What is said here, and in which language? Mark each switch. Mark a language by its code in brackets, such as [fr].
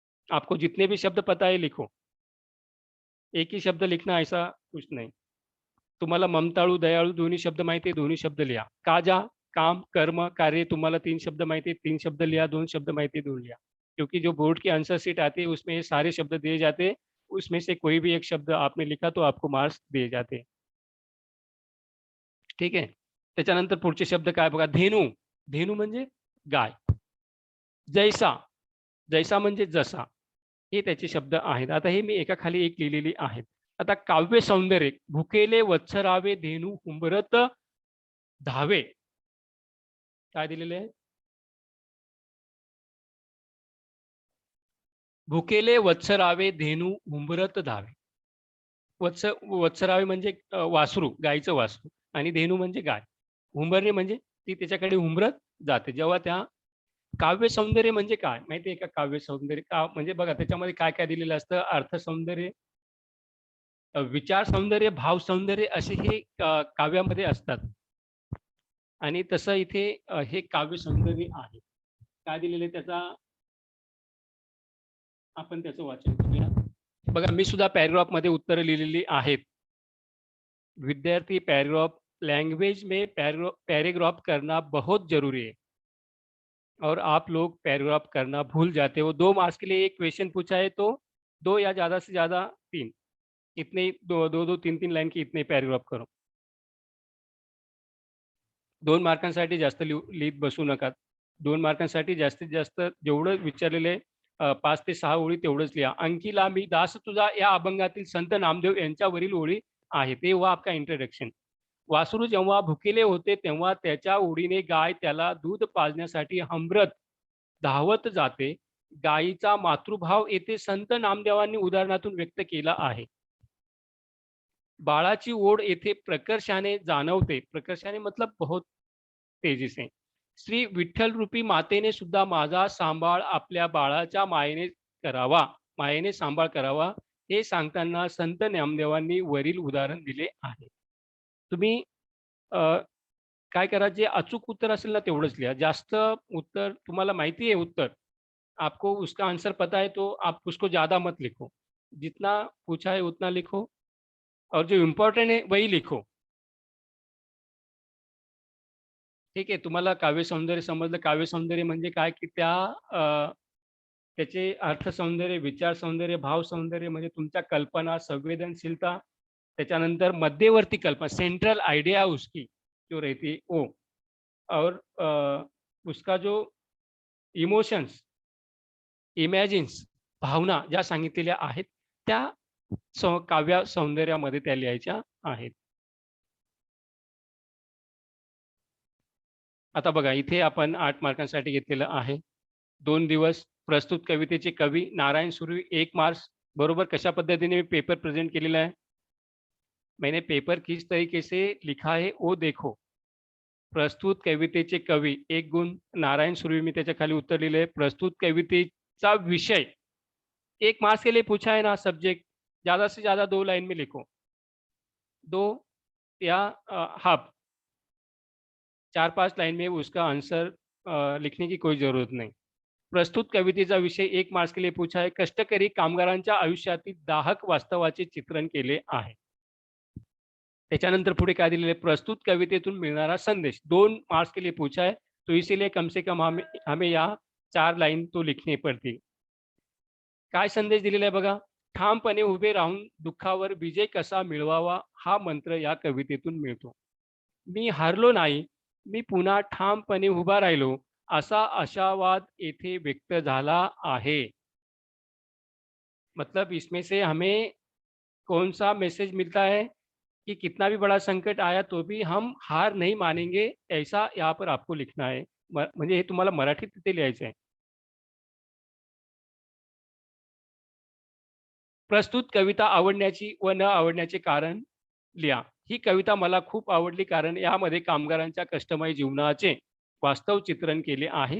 [hi] आपको जितने भी शब्द पता है लिखो. एक ही शब्द लिखना ऐसा कुछ नहीं. [mr] तुम्हाला ममताळू, दयाळू दोन्ही शब्द माहिती आहे, दोन्ही शब्द लिहा. काजा, काम, कर्म, कार्य तुम्हाला 3 शब्द माहिती है, 3 शब्द लिहा. 2 शब्द माहिती है, 2 लिहा. [hi] क्योंकि जो बोर्ड की आंसर शीट आती है उसमें ये सारे शब्द दिए जाते हैं. उसमें से कोई भी एक शब्द आपने लिखा तो आपको मार्क्स दिए जाते हैं. [mr] ठीक आहे. त्याच्यानंतर पुढचे शब्द काय बघा. धेनू, धेनू म्हणजे गाय. जैसा, जैसा म्हणजे जसा. हे त्याचे शब्द आहेत. आता हे मी एका खाली एक लिहिलेली आहेत. आता काव्य सौंदर्य, भुकेले वत्सरावे धेनू हुंबरत धावे. काय दिलेले आहे? भुकेले वत्सरावे धेनू हुंबरत धावे. वत्सरावे म्हणजे वासरू, गायचं वासरू आणि धेनू म्हणजे गाय. हुंबरणे म्हणजे ती त्याच्याकडे हुंबरत जाते. जेव्हा त्या काव्य सौंदर्य म्हणजे काय माहिती आहे का? काव्य सौंदर्य का म्हणजे बघा त्याच्यामध्ये काय काय दिलेलं असतं? अर्थ सौंदर्य, विचार सौंदर्य, भाव सौंदर्य असे हे काव्यामध्ये असतात. आणि तसं इथे हे काव्य सौंदर्य आहे. काय दिलेलं त्याचा आपण त्याचं वाचन करूया. बघा मी सुद्धा पॅराग्राफ मध्ये उत्तरं लिहिलेली आहेत. [hi] विद्यार्थी पैराग्राफ, लैंग्वेज में पैराग्राफ करना बहुत जरूरी है और आप लोग पैराग्राफ करना भूल जाते हो. 2 मार्क्स के लिए एक क्वेश्चन पूछा है तो 2 या ज़्यादा से ज़्यादा 3 इतने ही 2-2 3-3 लाइन की इतने पैराग्राफ करो. [mr] 2 मार्कांसाठी जास्त लिहित बसू नका. 2 मार्कांसाठी जास्तीत जास्त जेवढं विचारलेले 5 ते 6 ओळी तेवढंच लिहा. अंकीला मी दास तुझा या अभंगातील संत नामदेव यांच्यावरील ओळी आहेत. [hi] ते हुआ आपका इंट्रोडक्शन. [mr] वासरू जेव्हा भुकेले होते तेव्हा त्याच्या ओढीने गाय त्याला दूध पाजण्यासाठी हमरत धावत जाते. गायीचा मातृभाव येथे संत नामदेवांनी उदाहरणातून व्यक्त केला आहे. बाळाची ओढ येथे प्रकर्षाने जाणवते. प्रकर्षाने [hi] मतलब बहुत तेजी से. [mr] श्री विठ्ठल रूपी मातेने सुद्धा माझा सांभाळ आपल्या बाळाच्या मायेने करावा, मायेने सांभाळ करावा हे सांगताना संत नामदेवांनी वरील उदाहरण दिले आहे. तुम्ही काय करा, जे अचूक उत्तर असेल ना तेवढंच लिहा. जास्त उत्तर तुम्हाला माहिती [hi] है उत्तर, आपको उसका आंसर पता है तो आप उसको ज़्यादा मत लिखो. जितना पूछा है उतना लिखो और जो इम्पोर्टेंट है वही लिखो. [mr] ठीक आहे. तुम्हाला काव्यसौंदर्य समजलं. काव्यसौंदर्य म्हणजे काय, की त्याचे अर्थसौंदर्य, विचारसौंदर्य, भावसौंदर्य म्हणजे तुमच्या कल्पना, संवेदनशीलता, त्याच्यानंतर मध्यवर्ती कल्पना, सेंट्रल आइडिया [hi] उसकी जो रहती है वो और उसका जो इमोशंस [mr] इमॅजिन्स, भावना ज्या सांगितलेल्या आहेत, त्या काव्य सौंदर्यामध्ये त्या लिहायच्या आहेत. आता बघा, इथे आपण 8 मार्कांसाठी घेतलेलं आहे. 2 दिवस प्रस्तुत कवितेचे कवी नारायण सुर्वे 1 मार्च. बरोबर कशा पद्धतीने मी पेपर प्रेझेंट केलेला आहे? [hi] मैंने पेपर किस तरीके से लिखा है वो देखो. [mr] प्रस्तुत कवितेचे कवी 1 गुण, नारायण सुर्वे मी त्याच्या खाली उत्तर लिहिलं आहे. प्रस्तुत कवितेचा विषय [hi] 1 मार्क्स के लिए पूछा है ना सब्जेक्ट, ज़्यादा से ज़्यादा 2 लाइन में लिखो. 2 या हाफ 4-5 लाइन में उसका आंसर लिखने की कोई ज़रूरत नहीं. [mr] प्रस्तुत कवितेचा विषय [hi] 1 मार्क्स के लिए पूछा है. [mr] कष्टकरी कामगारांच्या आयुष्यातील दाहक वास्तवाचे चित्रण केले आहे. त्याच्यानंतर पुढे काय दिलेलं आहे? प्रस्तुत कवितेतून मिळणारा संदेश [hi] 2 मार्क्स के लिए पूछा है, तो इसीलिए कम से कम हमें हमें यहाँ 4 लाइन तो लिखनी पडतील. [mr] काय संदेश दिलेला आहे बघा? ठामपणे उभे राहून दुःखावर विजय कसा मिळवावा हा मंत्र या कवितेतून मिळतो. मी हारलो नाही, मी पुन्हा ठामपणे उभा राहिलो, असा आशावाद येथे व्यक्त झाला आहे. [hi] मतलब इसमें से हमें कौन-सा मैसेज मिलता है कि कितना भी बड़ा संकट आया तो भी हम हार नहीं मानेंगे, ऐसा यहाँ पर आपको लिखना है. [mr] म्हणजे हे तुम्हाला मराठीत तिथे लिहायचं आहे. प्रस्तुत कविता आवडण्याची व न आवडण्याचे कारण लिहा. ही कविता मला खूप आवडली कारण यामध्ये कामगारांच्या कष्टमय जीवनाचे वास्तव चित्रण केले आहे.